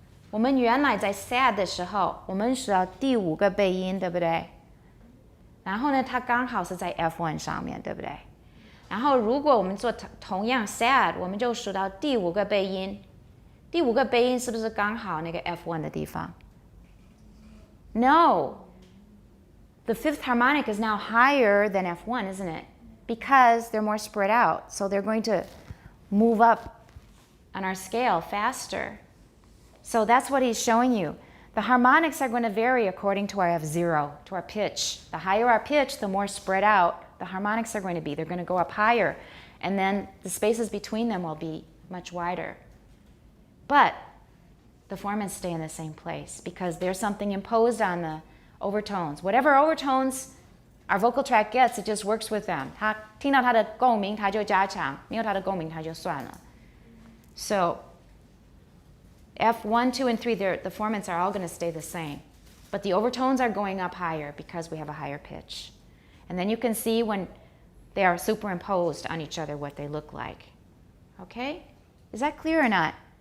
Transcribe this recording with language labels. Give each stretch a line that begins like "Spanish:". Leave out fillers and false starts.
Chinese: 我们原来在 sad 的时候，我们数到第5个倍音，对不对？然后呢，它刚好是在 F1 上面，对不对？然后如果我们做同样 sad， 我们就数到第5个倍音。第5个倍音是不是刚好那个 F1 的地方？
English: No. The fifth harmonic is now higher than F1, isn't it? Because they're more spread out. So they're going to move up on our scale faster. So that's what he's showing you. The harmonics are going to vary according to our F0, to our pitch. The higher our pitch, the more spread out the harmonics are going to be. They're going to go up higher. And then the spaces between them will be much wider. But the formants stay in the same place because there's something imposed on the overtones. Whatever overtones our vocal tract gets, it just works with them.
Chinese: 它听到它的共鸣，它就加强；没有它的共鸣，它就算了。
English: So F1, 2, and 3, the formants are all going to stay the same. But the overtones are going up higher because we have a higher pitch. And then you can see when they are superimposed on each other what they look like. Okay? Is that clear or not?